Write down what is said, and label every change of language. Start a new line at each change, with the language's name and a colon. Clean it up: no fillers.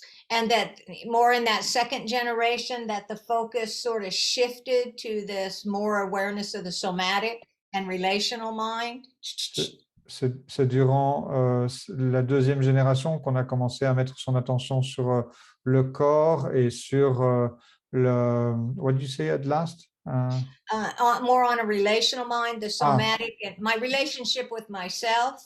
English: And that more in that 2nd generation, that the focus sort of shifted to this more awareness of the somatic and relational mind.
French: C'est durant la 2e génération qu'on a commencé à mettre son attention sur le corps et sur
English: what did you say at last? More on a relational mind, the somatic, and my relationship with myself.